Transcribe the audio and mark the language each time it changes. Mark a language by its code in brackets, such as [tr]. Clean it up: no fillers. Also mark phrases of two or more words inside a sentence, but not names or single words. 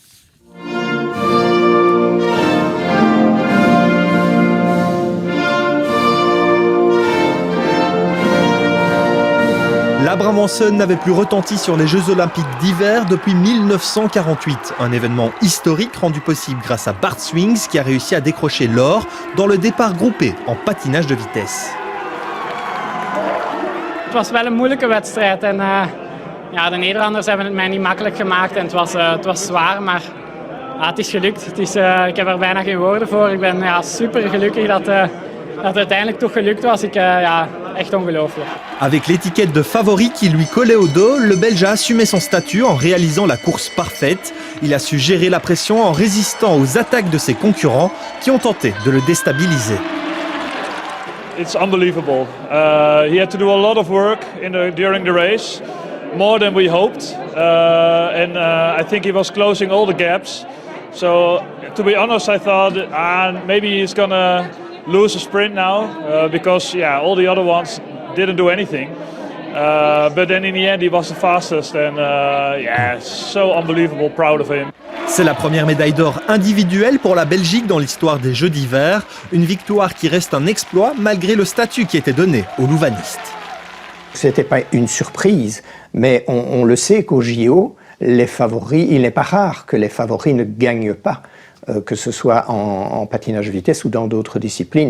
[fr] La Brabançonne n'avait plus retenti sur les Jeux Olympiques d'hiver depuis 1948. Un événement historique rendu possible grâce à Bart Swings qui a réussi à décrocher l'or dans le départ groupé en patinage de vitesse. [nl] Het was wel een moeilijke wedstrijd en de Nederlanders hebben het mij niet makkelijk gemaakt en het was zwaar, maar het is gelukt. Ik heb er bijna geen woorden voor. Ik ben super gelukkig dat het uiteindelijk toch gelukt was. Echt ongelooflijk. [fr] Avec l'étiquette de favori qui lui collait au dos, le Belge a assumé son statut en réalisant la course parfaite. Il a su gérer la pression en résistant aux attaques de ses concurrents qui ont tenté de le déstabiliser. [en] It's unbelievable. He had to do a lot of work during the race, more than we hoped, and I think he was closing all the gaps. So, to be honest, I thought maybe he's gonna lose a sprint now because all the other ones didn't do anything. But then in the end, he was the fastest, and so unbelievable, proud of him. [fr] C'est la première médaille d'or individuelle pour la Belgique dans l'histoire des Jeux d'hiver. Une victoire qui reste un exploit malgré le statut qui était donné aux louvanistes. C'était pas une surprise, mais on le sait qu'au JO, les favoris, il n'est pas rare que les favoris ne gagnent pas, que ce soit en patinage de vitesse ou dans d'autres disciplines.